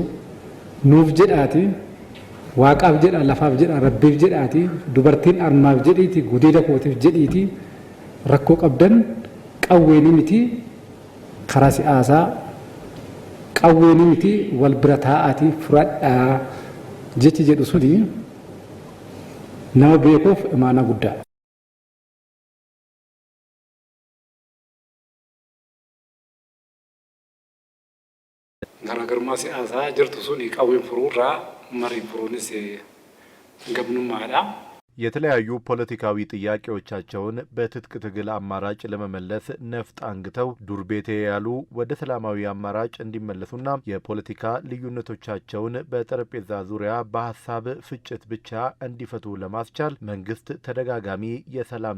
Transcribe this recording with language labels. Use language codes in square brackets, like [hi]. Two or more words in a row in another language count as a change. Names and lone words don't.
[om] Nuuf jedhaati waaqaaf jedha lafaaf jedha rabbiif jedhaati dubartiin armaaf jedhiiti gudeeda kootiif jedhiiti rakkoo qabdan qawweeni miti karaa siyaasaa qawweeni miti wal bira taa'aati furadhaa jechi jedhu suni nama beekuuf imaana guddaa. Garaagarummaa siyaasaa jirtu suni qawween furuurraa marii furuunis ገብኑማዳ [am] የተለያዩ ፖለቲካዊ ጥያቄዎቻቸውን በትጥቅ ትግል አማራጭ ለመመለስ ነፍጥ አንግተው ዱር ቤቴ ያሉ ወደ ሰላማዊ አማራጭ እንዲመለሱና የፖለቲካ ልዩነቶቻቸውን በጠረጴዛ ዙሪያ በሐሳብ ፍጭት ብቻ እንዲፈቱ ለማስቻል መንግስት ተደጋጋሚ የሰላም